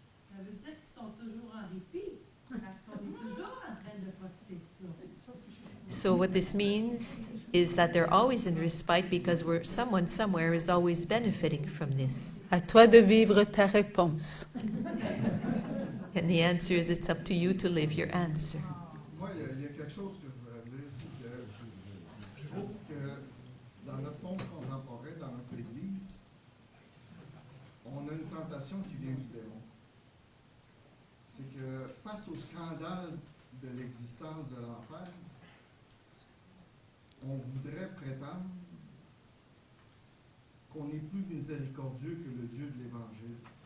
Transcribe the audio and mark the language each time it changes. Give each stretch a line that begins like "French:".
French: Ça veut dire qu'ils sont toujours en répit, parce qu'on est toujours en train de profiter de ça.
English: So what this means is that they're always in respite because someone somewhere is always benefiting from this.
French: À toi de vivre ta réponse.
English: And the answer is it's up to you to live your answer.
French: Moi, il y a quelque chose que je voudrais dire, c'est que je trouve que dans notre monde contemporain, dans notre Église, on a une tentation qui vient du démon. C'est que face au scandale de l'existence de l'enfer, on voudrait prétendre qu'on est plus miséricordieux que le Dieu de l'Évangile.